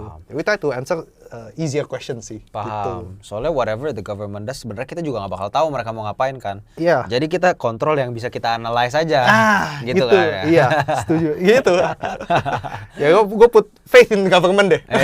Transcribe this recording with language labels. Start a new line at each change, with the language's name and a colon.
English: We try to answer easier question sih.
Indonesian: Paham. Gitu. Soalnya
English: whatever the government does,
Indonesian: sebenarnya kita juga nggak bakal tahu mereka mau ngapain kan. Jadi kita kontrol yang bisa kita analyze aja. Gitu kan ya. Iya, setuju. Gitu. Ya gue
English: put faith in government
Indonesian: deh.